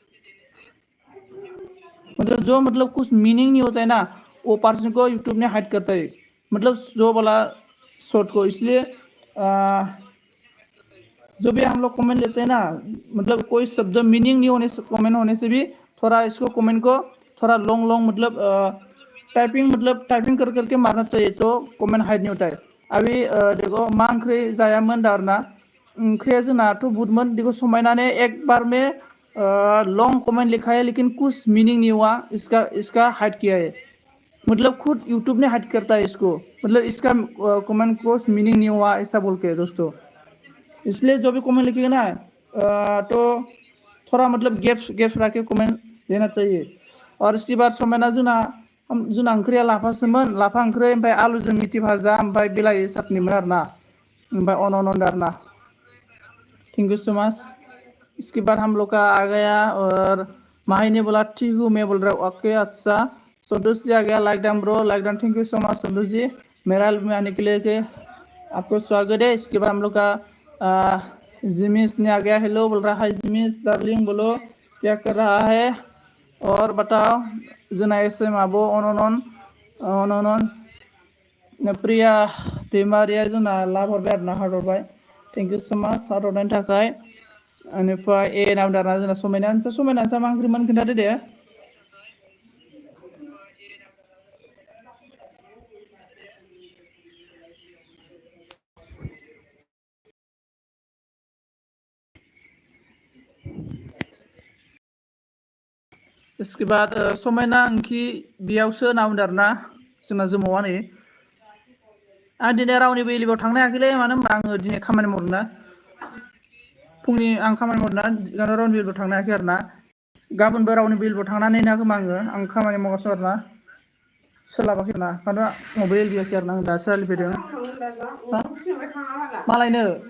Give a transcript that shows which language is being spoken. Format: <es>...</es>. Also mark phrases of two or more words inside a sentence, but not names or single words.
<hi>मतलब जो मतलब कुछ मीनिंग नहीं होता है ना वो पर्सन को यूट्यूब ने हाइड करता है मतलब जो वाला शॉर्ट को इसलिए जो भी हम लोग कमेंट लेते हैं ना मतलब कोई शब्द मीनिंग नहीं होने से कमेंट होने से भी थोड़ा इसको कमेंट को थोड़ा लॉन्ग लॉन्ग मतलब टाइपिंग कर करके मारना चाहिए तो कमेंट हाइड नहीं होता है अभी देखो</hi> <brx>मा ओंख्रि जायामोन दारना ओंख्रिया जोंनाथ' बुटमोन</brx> <hi>देखो समायना ने एक बार में लॉन्ग कमेंट लिखा है लेकिन कुछ मीनिंग नहीं हुआ इसका इसका हाइड किया है मतलब खुद यूट्यूब ने हाइड करता है इसको मतलब इसका कमेंट को मीनिंग नहीं हुआ ऐसा बोल के दोस्तों इसलिए जो भी कमेंट लिखेगा ना तो थोड़ा मतलब गैप्स गैप्स रख के कमेंट देना चाहिए और इसके बाद</hi> <brx>समायना जोंना ओंख्रिया लाफासोमोन लाफा ओंख्रि ओमफ्राय आलुजों मिथि भाजा ओमफ्राय बिलाहि चाटनिमोन आरोना ओमफ्राय अनन आरोना</brx> <en>thank you so much</en> <hi>इसके बाद हम लोग का आ गया और माही ने बोला ठीक हूँ मैं बोल रहा हूँ ओके अच्छा संतोष जी आ गया</hi> <en>like done bro like done thank you so much</en> <hi>संतोष जी मेरा हेल्प में आने के लिए के आपको स्वागत है इसके बाद हम लोग का जिमिस ने आ गया हेलो बोल रहा है जिमिस डार्लिंग बोलो क्या कर रहा है और बताओ</hi> <brx>जोंना एसे माबो अन प्रिया दैमारिया जोंना लाभ हरबाय आरोना हार्ट हरबाय</brx> <en>thank you so much</en> <brx>हार्ट हरनायनि थाखाय बेनिफ्राय ए नाम दारना जोंना समायना मा ओंख्रिमोन खोन्थादो दे</brx> <hi>इसके बाद</hi> <brx>समायना ओंख्रि बेयावसो होनना बुंदों आरोना जोंना जोमावा नै आं दिनै रावनिबो एलिभाव थांनो हायाखैलै मानो होनबा आङो दिनै खामानि मावदोंना फुंनि आं खामानि मावदोंना रावनिबो एलिभाव थांनो हायाखै आरोना गाबोनबो रावनिबो एलिभाव थांनानै ना खोमा आं खामानि मावगासिनो आरोना सोलाबाखै आरोना मानोना मबाइल एलिभायाखै आरोना आं दासो रायज्लायफैदों मालायनो</brx>